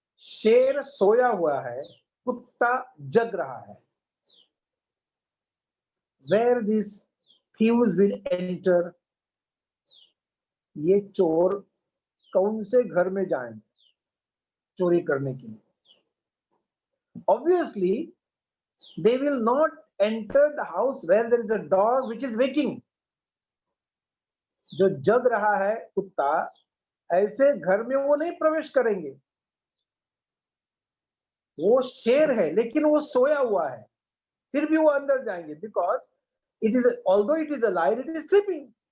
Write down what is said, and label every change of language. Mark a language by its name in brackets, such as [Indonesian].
[Hindi] शेर सोया हुआ है, कुत्ता जग रहा है। [English] Where these thieves will enter, [Hindi] ये चोर कौन से घर में जाएंगे चोरी करने के लिए? [English] Obviously, they will not enter the house where there is a dog which is waking. [Hindi] जो जग रहा है कुत्ता, ऐसे घर में वो नहीं प्रवेश करेंगे। वो शेर है लेकिन वो सोया हुआ है, फिर भी वो अंदर जाएंगे, [English] Because it is although it is a line, it is sleeping.